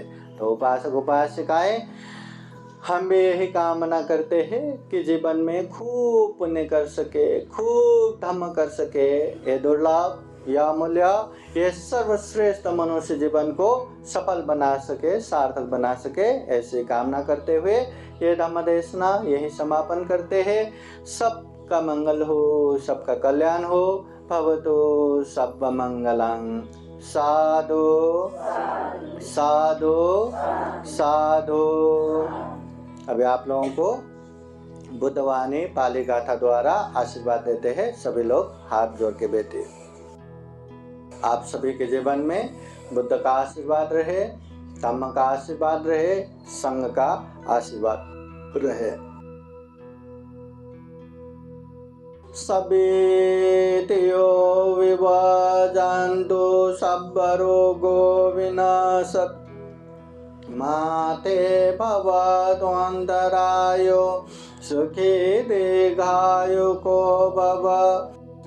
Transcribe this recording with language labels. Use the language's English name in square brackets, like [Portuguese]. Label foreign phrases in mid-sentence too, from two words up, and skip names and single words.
[Hindi] तो उपासक उपासिकाएं हम भी यही कामना करते हैं कि जीवन में खूब पुण्य कर सके, खूब धर्म कर सके। ये दुर्लभ या मूल्य, ये सर्वश्रेष्ठ मनुष्य जीवन को सफल बना सके, सार्थक बना सके, ऐसी कामना करते हुए ये धम्म देशना यही समापन करते हैं। सबका मंगल हो, सबका कल्याण हो, [Pali] भवतु सब मंगलं। साधु साधु साधु। [Hindi] अभी आप लोगों को बुद्धवाणी पाली गाथा द्वारा आशीर्वाद देते हैं। सभी लोग हाथ जोड़ के बैठे। आप सभी के जीवन में बुद्ध का आशीर्वाद रहे, धम्म का आशीर्वाद रहे, संघ का आशीर्वाद रहे। [Pali] सभेतियो विभाजन्तु सर्वरोगो विनाशत् माते भवतु अन्तरायो सुखी दीर्घायुको भव।